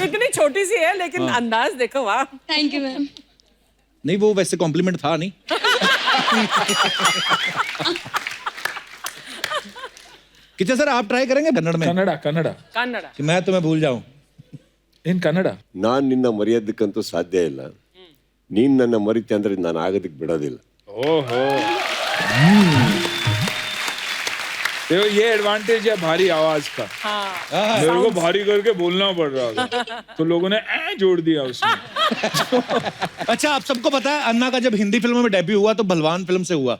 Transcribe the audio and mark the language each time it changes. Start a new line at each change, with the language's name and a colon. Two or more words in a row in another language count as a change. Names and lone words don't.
Hindi: इतनी छोटी सी है लेकिन अंदाज देखो, वाह।
English: thank you ma'am.
Hindi: नहीं, वो वैसे कॉम्प्लीमेंट था नहीं। कितना सर आप ट्राई करेंगे कन्नड़ में? कन्नड़ा कि मैं तुम्हें भूल जाऊं
English: in Kannada.
Kannada: ನಾನು ನಿನ್ನ ಮರೆಯೋದಕ್ಕಂತೂ ಸಾಧ್ಯ ಇಲ್ಲ. ನೀನ್ ನನ್ನ ಮರಿತೆ ಅಂದ್ರೆ ನಾನು ಆಗೋದಕ್ಕೆ ಬಿಡೋದಿಲ್ಲ.
Hindi: ओहो देखो ये एडवांटेज है भारी आवाज का। मेरे को भारी करके बोलना पड़ रहा था तो लोगों ने जोड़ दिया उसमें। अच्छा, आप सबको पता है अन्ना का जब हिंदी फिल्मों में डेब्यू हुआ तो भलवान फिल्म से हुआ।